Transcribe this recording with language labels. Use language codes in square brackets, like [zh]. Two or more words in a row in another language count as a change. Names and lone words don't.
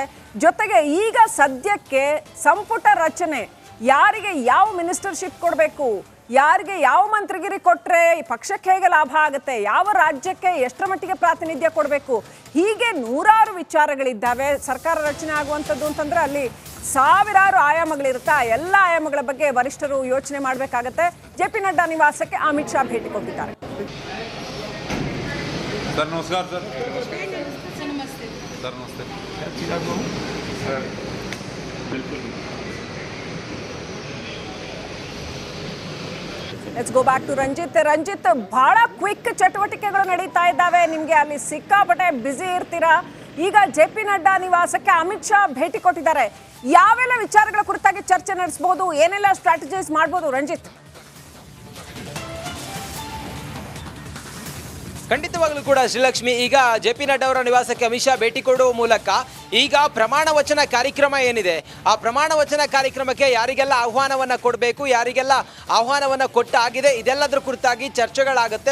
[kn] ಜೊತೆಗೆ ಈಗ ಸದ್ಯಕ್ಕೆ ಸಂಪುಟ ರಚನೆ, ಯಾರಿಗೆ ಯಾವ ಮಿನಿಸ್ಟರ್ಶಿಪ್ ಕೊಡಬೇಕು, ಯಾರಿಗೆ ಯಾವ ಮಂತ್ರಿಗಿರಿ ಕೊಟ್ಟರೆ ಪಕ್ಷಕ್ಕೆ ಹೇಗೆ ಲಾಭ ಆಗುತ್ತೆ, ಯಾವ ರಾಜ್ಯಕ್ಕೆ ಎಷ್ಟರ ಮಟ್ಟಿಗೆ ಪ್ರಾತಿನಿಧ್ಯ ಕೊಡಬೇಕು, ಹೀಗೆ ನೂರಾರು ವಿಚಾರಗಳಿದ್ದಾವೆ. ಸರ್ಕಾರ ರಚನೆ ಆಗುವಂಥದ್ದು ಅಂತಂದ್ರೆ ಅಲ್ಲಿ ಸಾವಿರಾರು ಆಯಾಮಗಳಿರುತ್ತೆ. ಆ ಎಲ್ಲ ಆಯಾಮಗಳ ಬಗ್ಗೆ ವರಿಷ್ಠರು ಯೋಚನೆ ಮಾಡಬೇಕಾಗತ್ತೆ. JP ನಡ್ಡಾ ನಿವಾಸಕ್ಕೆ ಅಮಿತ್ ಶಾ ಭೇಟಿ ಕೊಟ್ಟಿದ್ದಾರೆ. [hi] सर नमस्कार सर सर नमस्ते सर बिल्कुल [en] Let's go back to [kn] ರಂಜಿತ್, ಬಹಳ ಕ್ವಿಕ್ ಚಟುವಟಿಕೆಗಳು ನಡೀತಾ ಇದ್ದಾವೆ. ನಿಮಗೆ ಅಲ್ಲಿ ಸಿಕ್ಕಾಪಟ್ಟೆ ಬ್ಯುಸಿ ಇರ್ತೀರಾ. ಈಗ JP ನಡ್ಡಾ ನಿವಾಸಕ್ಕೆ ಅಮಿತ್ ಶಾ ಭೇಟಿ ಕೊಟ್ಟಿದ್ದಾರೆ. ಯಾವೆಲ್ಲ ವಿಚಾರಗಳ ಕುರಿತಾಗಿ ಚರ್ಚೆ ನಡೆಸಬಹುದು, ಏನೆಲ್ಲ ಸ್ಟ್ರಾಟಜೈಸ್ ಮಾಡಬಹುದು ರಂಜಿತ್? ಖಂಡಿತವಾಗ್ಲೂ ಕೂಡ ಶ್ರೀಲಕ್ಷ್ಮಿ, ಈಗ JP ನಡ್ಡಾ ಅವರ ನಿವಾಸಕ್ಕೆ ಅಮಿತ್ ಶಾ ಭೇಟಿ ಕೊಡುವ ಮೂಲಕ ಈಗ ಪ್ರಮಾಣ ವಚನ ಕಾರ್ಯಕ್ರಮ ಏನಿದೆ, ಆ ಪ್ರಮಾಣ ವಚನ ಕಾರ್ಯಕ್ರಮಕ್ಕೆ ಯಾರಿಗೆಲ್ಲ ಆಹ್ವಾನವನ್ನ ಕೊಡಬೇಕು, ಯಾರಿಗೆಲ್ಲ ಆಹ್ವಾನವನ್ನ ಕೊಟ್ಟಾಗಿದೆ, ಇದೆಲ್ಲದರ ಕುರಿತಾಗಿ ಚರ್ಚೆಗಳಾಗುತ್ತೆ.